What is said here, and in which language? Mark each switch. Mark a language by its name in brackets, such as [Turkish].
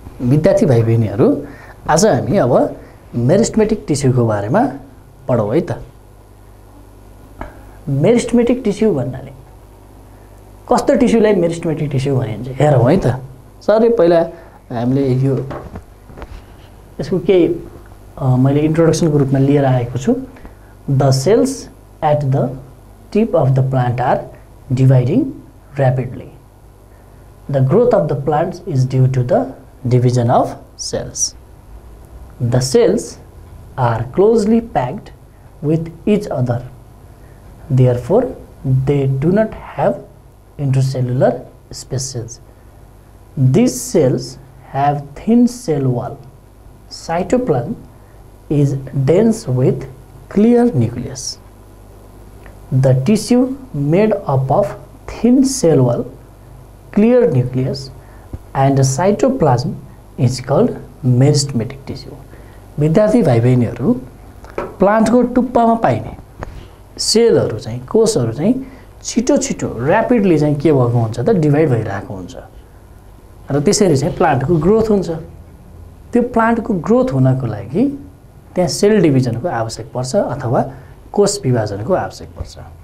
[Nepali] विद्यार्थी भाइ बहिनीहरू, आज हामी अब मेरिस्टेमेटिक टिस्युको बारेमा पढौँ है त। मेरिस्टेमेटिक टिस्यु भन्नाले कस्तो टिस्युलाई मेरिस्टेमेटिक टिस्यु भनिन्छ हेरौँ है त। सर, पहिला हामीले यसको केही मैले इन्ट्रोडक्सनको रूपमा लिएर आएको छु। [English] The cells at the tip of the plant are dividing rapidly. The growth of the plants is due to the division of cells. The cells are closely packed with each other. Therefore, they do not have intercellular spaces. These cells have thin cell wall. Cytoplasm is dense with clear nucleus. The tissue made up of thin cell wall, clear nucleus, and cytoplasm is called meristematic tissue. [Nepali] विद्यार्थी भाइ बहिनीहरू, प्लान्टको टुप्पामा पाइने सेलहरू चाहिँ, कोषहरू चाहिँ छिटो छिटो ऱ्यापिडली चाहिँ के भएको हुन्छ त, डिभाइड भइरहेको हुन्छ र त्यसरी चाहिँ प्लान्टको ग्रोथ हुन्छ। त्यो प्लान्टको ग्रोथ हुनको लागि त्यहाँ सेल डिभिजनको आवश्यक पर्छ अथवा कोष विभाजनको आवश्यक पर्छ।